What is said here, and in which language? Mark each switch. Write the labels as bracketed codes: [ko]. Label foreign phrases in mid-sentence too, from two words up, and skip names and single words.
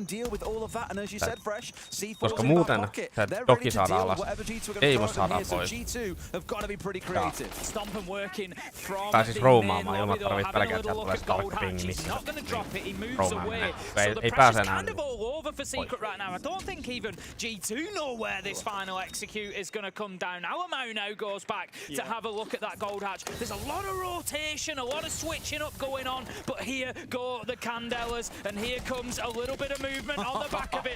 [fi] Koska muuten se Doki saadaan alas, Deimos saadaan pois. Pääsis roamaamaan ilman, että tarvit pelkää, että sieltä tulee Stark Ping, niin roamaan menee. Ei pääse enää pois. [en] I don't think even G2 know where this final execute is going to come down. Alamo now goes back to have a look at that gold hatch. There's a lot of rotation, a lot of switching up going on, but here go the Candelas, and here comes a little bit of movement on the back of it.